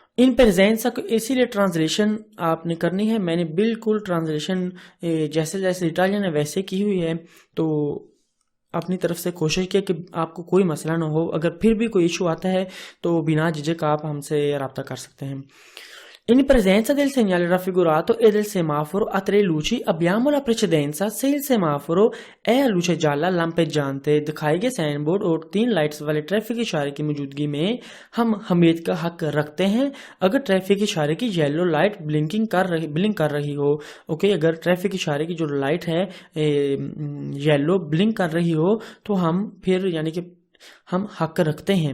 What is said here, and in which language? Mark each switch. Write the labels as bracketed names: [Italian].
[Hindi] इन प्रेजेंसा को इसीलिए ट्रांसलेशन आपने करनी है, मैंने बिल्कुल ट्रांसलेशन जैसे जैसे इटालियन है वैसे की हुई है, तो अपनी तरफ से कोशिश किया कि आपको कोई मसला ना हो। अगर फिर भी कोई इशू आता है तो बिना झिझक आप हमसे रब्ता कर सकते हैं। [Italian] In presenza del segnale raffigurato e del semaforo a tre luci abbiamo la precedenza se il semaforo [Hindi] है [Italian] a luce gialla lampeggiante। [Hindi] दिखाए गए साइन बोर्ड और 3 लाइट्स वाले ट्रैफिक इशारे की मौजूदगी में हम हमें का हक रखते हैं अगर ट्रैफिक इशारे की येलो लाइट ब्लिंक कर रही हो। ओके, अगर ट्रैफिक इशारे की जो लाइट है येलो ब्लिंक कर रही हो तो हम फिर यानी कि हम हक रखते हैं।